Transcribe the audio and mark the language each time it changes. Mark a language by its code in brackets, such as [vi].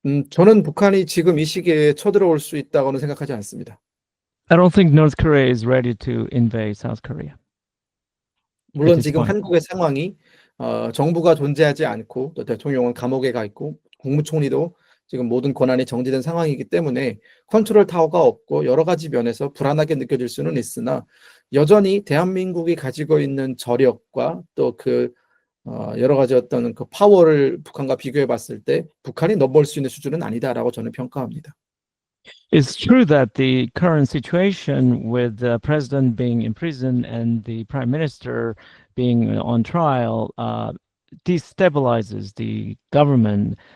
[ko] 저는 북한이 지금 이 시기에 쳐들어올 수 있다고는 생각하지 않습니다. [en] I don't think North Korea is ready to invade South Korea. [ko] 물론 [en] this [ko] 지금 [en] point. [ko] 한국의 상황이 정부가 존재하지 않고 또 대통령은 감옥에 가 있고 국무총리도 지금 모든 권한이 정지된 상황이기 때문에 컨트롤 타워가 없고 여러 가지 면에서 불안하게 느껴질 수는 있으나 여전히 대한민국이 가지고 있는 저력과 또 그 여러 가지 어떤 그 파워를 북한과 비교해 봤을 때 북한이 넘볼 수 있는 수준은 아니다라고 저는 평가합니다. [en] It's true that the current situation with the president being in prison and the prime minister being on trial destabilizes the government.